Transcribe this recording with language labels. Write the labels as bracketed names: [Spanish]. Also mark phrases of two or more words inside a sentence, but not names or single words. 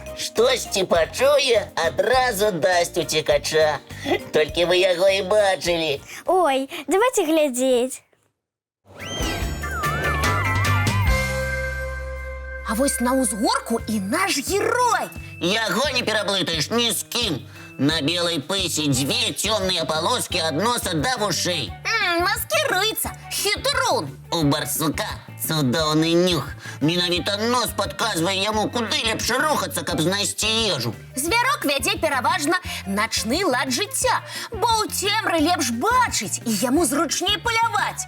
[Belarusian] Штосьці пачуе, адразу дасць уцекача. Толькі вы яго і бачылі. Ой, давайте глядзець. А вось на ўзгорку і наш герой. Яго не пераблытаеш ні з кім. [Russian] На белой пысе две темные полоски от носа до ушей. Маскируется, хитрун. [Belarusian] У барсука цудоўны нюх. Менавіта нос падказвае яму, куды лепш рухацца, каб знайсці ежу. Звярок вядзе пераважна начны лад жыцця, бо ў цемры лепш бачыць і яму зручней паляваць.